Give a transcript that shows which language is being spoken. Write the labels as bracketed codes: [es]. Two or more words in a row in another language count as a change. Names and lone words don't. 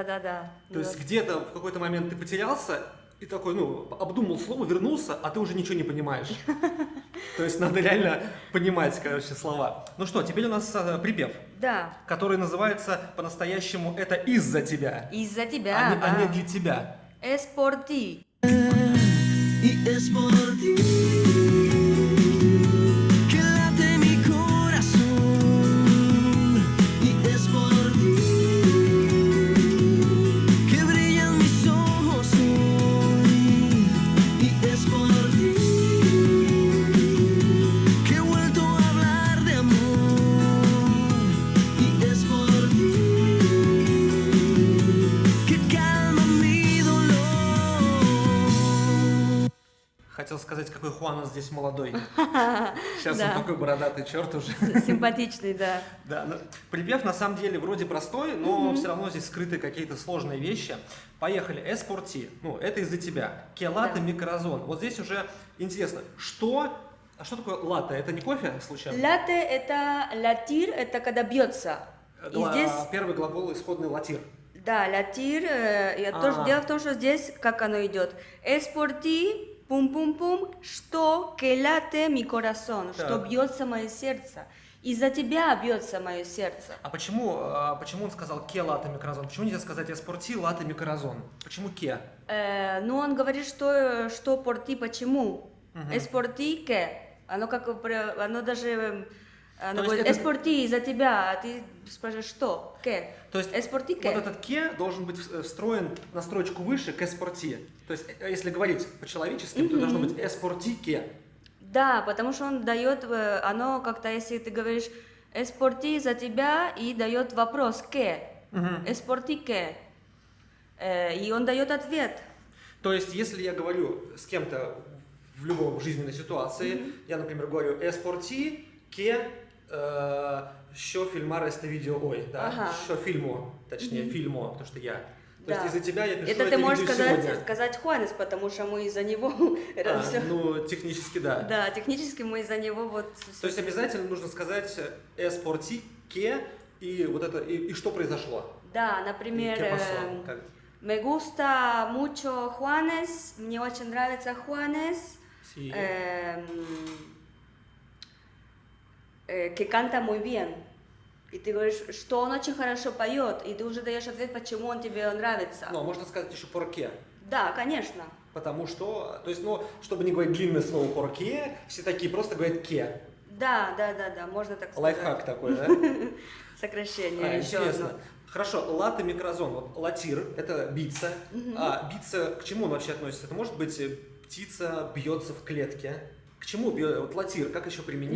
[ru] То есть где-то в какой-то момент ты потерялся, и такой, обдумал слово, вернулся, а ты уже ничего не понимаешь. То есть надо реально понимать, слова. Ну что, теперь у нас припев, Да. который называется по-настоящему «Это из-за тебя», Из-за тебя, а не да. для тебя. [es] Es por ti. Y es por ti que late mi corazón. Y es por ti que brillan mis ojos hoy. Y es por ti que he vuelto a hablar de amor. Y es por ti que calma mi dolor. [ru] Хотел сказать, какой Хуанес здесь молодой. Сейчас Да. он такой бородатый черт уже. Симпатичный, да. Да, припев на самом деле вроде простой, но все равно здесь скрыты какие-то сложные вещи. Поехали. [es] Es por ti. [ru] Это из-за тебя. [es] Que late [ru] Да. [es] mi corazón. [ru] Вот здесь уже интересно, что такое латте? Это не кофе, случайно? Латте это латир, это когда бьется. И здесь, Первый глагол исходный латир. да, латир, тоже дело в том, что здесь, как оно идет, [es] es por ti, [ru] пум-пум-пум, что [es] que late mi corazón, [ru] что Так. бьется мое сердце. Из-за тебя бьется мое сердце. А почему он сказал [es] que late mi corazón? [ru] Почему нельзя сказать [es] es por ti, late mi corazón? [ru] Почему que? Ну, он говорит, что [es] por ti, [ru] почему? [es] Es por ti que. [ru] Оно даже... Оно То есть говорит, это- [es] es por ti, [ru] из-за тебя, а ты спрашиваешь, что? Que? То есть [es] Es por ti que. [ru] вот этот que должен быть встроен на строчку выше [es] que es por ti. [ru] То есть если говорить по-человечески, то должно быть [es] es por ti que. [ru] Да, потому что он дает, оно как-то, если ты говоришь [es] es por ti [ru] за тебя и дает вопрос que, [es] es por ti que, [ru] и он дает ответ. То есть, если я говорю с кем-то в любой жизненной ситуации, я, например, говорю [es] es por ti que [ru] що [es] filmare este video hoy, [ru] да? Ага. Що фильму, точнее, фильму, потому что я. То Да. есть из-за тебя я пишу Это это ты можешь видео сказать, сегодня. сказать Хуанес, потому что мы из-за него это все. Ну, технически да. Да, технически мы из-за него вот. То есть обязательно нужно сказать [es] es por ti que [ru] и вот это, и что произошло. Да, например, [es] ¿Qué pasó? Как? me gusta mucho Juanes, [ru] мне очень нравится Juanes, Sí. [es] Que canta muy bien. [ru] И ты говоришь, что он очень хорошо поет, и ты уже даешь ответ, почему он тебе нравится. Но можно сказать еще [es] por qué. [ru] Да, конечно. Потому что, то есть, чтобы не говорить длинное слово [es] por qué, [ru] все такие просто говорят que. Да, можно так сказать. Лайфхак такой, да? Сокращение, еще Интересно. одно. Хорошо, [es] late mi corazón. [ru] Вот латир – это биться. А биться к чему он вообще относится? Это может быть птица бьется в клетке. К чему вот латир? Как еще применить